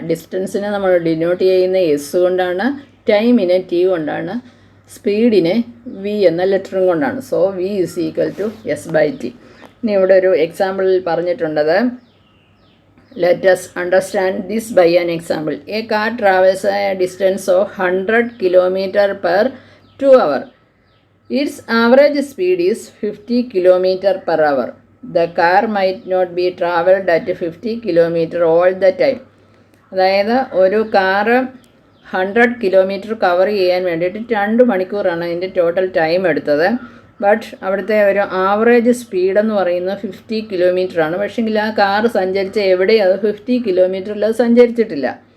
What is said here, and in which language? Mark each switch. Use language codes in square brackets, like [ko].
[ml] ഡിസ്റ്റൻസിനെ നമ്മൾ ഡിനോട്ട് ചെയ്യുന്ന എസ് കൊണ്ടാണ്, ടൈമിനെ ടി കൊണ്ടാണ്, സ്പീഡിനെ വി എന്ന ലെറ്ററും കൊണ്ടാണ്. [en] So V is equal to S/T. [ml] ഇനി ഇവിടെ ഒരു എക്സാമ്പിളിൽ പറഞ്ഞിട്ടുണ്ടത്, [en] Let us understand this by an example. A car travels a distance of 100 km/2 hour. Its average speed is 50 km/h. The car might not be traveled at 50 km all the time. [ml] അതായത് ഒരു car 100 kilometre cover ചെയ്യാൻ വേണ്ടിയിട്ട് 2 മണിക്കൂറാണ് അതിൻ്റെ total time എടുത്തത്. But അവിടുത്തെ ഒരു average സ്പീഡെന്ന് പറയുന്നത് 50 കിലോമീറ്ററാണ്. പക്ഷേങ്കിൽ ആ കാറ് സഞ്ചരിച്ച എവിടെയും അത് 50 കിലോമീറ്ററിൽ അത് സഞ്ചരിച്ചിട്ടില്ല.